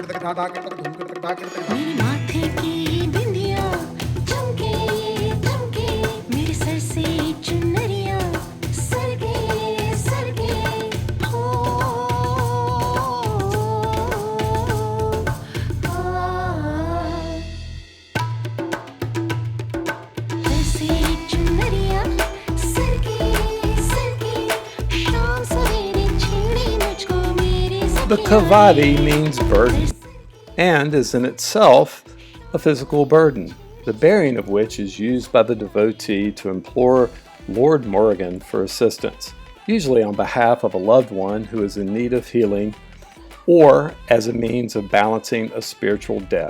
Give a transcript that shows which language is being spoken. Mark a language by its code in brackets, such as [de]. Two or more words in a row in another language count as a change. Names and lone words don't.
[hi] मेरे माथे की बिंदिया चमके चमके मेरे सर से चुनरिया सरगे सरगे हो सर से चुनरिया सरगे सरगे शाम सवेरे छेड़े मुझको मेरे [en] The kavadi means burden, and is in itself a physical burden, the bearing of which is used by the devotee to implore Lord Marugan for assistance, usually on behalf of a loved one who is in need of healing or as a means of balancing a spiritual debt.